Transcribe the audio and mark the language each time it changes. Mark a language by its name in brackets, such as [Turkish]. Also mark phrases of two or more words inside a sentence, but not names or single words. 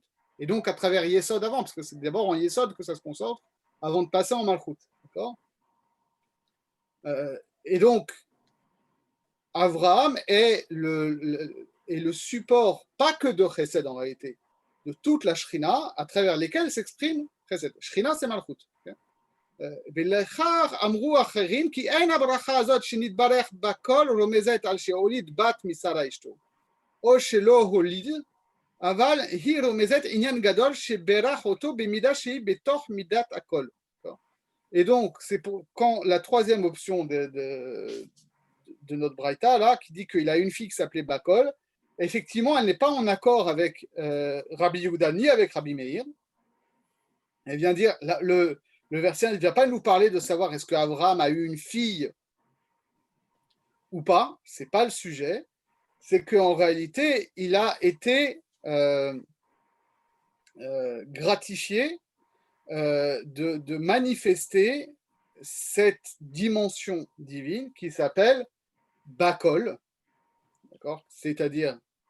[French] Et donc à travers Yesod avant, parce que c'est d'abord en Yesod que ça se concentre, avant de passer en Malchut. D'accord, et donc, Avraham est le support, pas que de Chesed en réalité, de toute la Shrina, à travers lesquelles s'exprime Chesed. Shrina, c'est Malchut. [Hebrew] ולכך אמרו אחרים כי אין הברכה הזאת שנתברך בכל רומזת על שהוליד בת משרה אשתו או שלא הוליד אבל היא רומזת עניין גדול שברך אותו במידה שהיא בתוך מידת הכל. [French] Et donc c'est pour quand la troisième option de notre Braïta là qui dit qu'il a une fille qui s'appelait Bakol, effectivement elle n'est pas en accord avec Rabbi Yehuda ni avec Rabbi Meir. Elle vient dire le verset ne vient pas nous parler de savoir est-ce qu'Abraham a eu une fille ou pas, c'est pas le sujet, c'est qu'en réalité, il a été gratifié de manifester cette dimension divine qui s'appelle Bakol, d'accord, c'est-à-dire